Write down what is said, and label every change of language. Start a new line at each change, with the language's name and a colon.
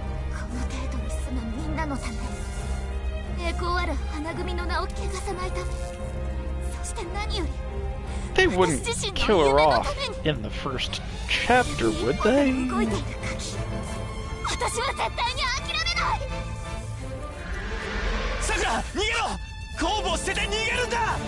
Japanese: この程度に住むみんなのため、栄光ある花組の名を汚さないため、そして何より
English: They wouldn't kill her off in the first chapter, would they?
Japanese: 動いている限り、私は絶対に諦めない。さくら、逃げろ！後部を捨てて逃げるんだ！